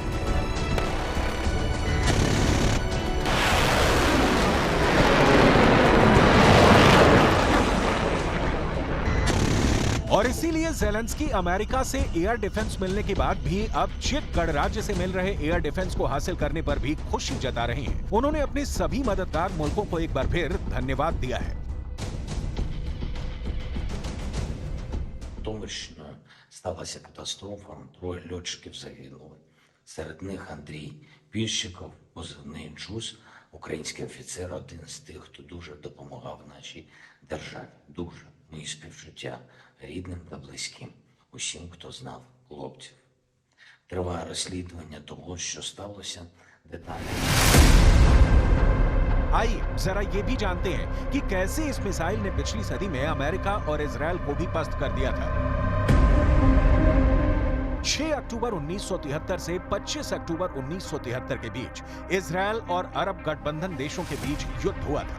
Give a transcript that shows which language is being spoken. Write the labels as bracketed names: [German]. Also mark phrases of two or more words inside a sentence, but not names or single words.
[Hindi] और इसीलिए ज़ेलेंस्की अमेरिका से [English] air defense [Hindi] मिलने के बाद भी अब चेक गणराज्य से मिल रहे [English] air defense [Hindi] को हासिल करने पर भी खुशी जता रहे हैं। उन्होंने अपने सभी मददगार मुल्कों को एक बार फिर धन्यवाद दिया है। [Ukrainian] Томирщина сталася катастрофа, 3 льотчиків загинули. Серед них Андрій Піщиков, позивний Джуз, український офіцер, один з тих, хто дуже допомагав нашій державі. Дуже. Мої співчуття рідним та близьким, усім, хто знав хлопців. Триває розслідування того, що сталося, деталі. [Hindi] आइए जरा ये भी जानते हैं कि कैसे इस मिसाइल ने पिछली सदी में अमेरिका और इजरायल को भी पस्त कर दिया था। 6 अक्टूबर 1973 से 25 अक्टूबर 1973 के बीच इजरायल और अरब गठबंधन देशों के बीच युद्ध हुआ था।